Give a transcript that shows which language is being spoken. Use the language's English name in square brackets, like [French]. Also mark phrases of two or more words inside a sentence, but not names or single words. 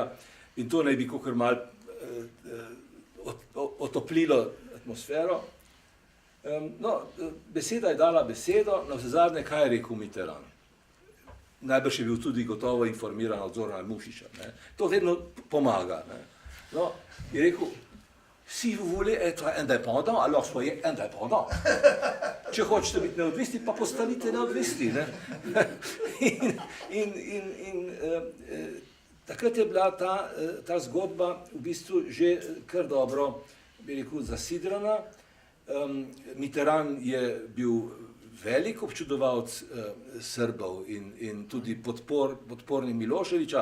[Slovenian] In to naj bi kakor malo otoplilo atmosfero. No, beseda je dala besedo, navsezadnje, kaj je rekel Mitterrand. Najbrž je bil tudi gotovo informiran od Zorana Mušiča. To vedno pomaga. No, je rekel, [French] si vous voulez être indépendant, alors soyez indépendant. [Slovenian] Če hočete biti neodvisni, pa postanite neodvisni. In takrat je bila ta zgodba v bistvu že kar dobro, bi rekel, zasidrana. Mitterrand je bil velik občudovalec Srbov in tudi podpornik Miloševiča.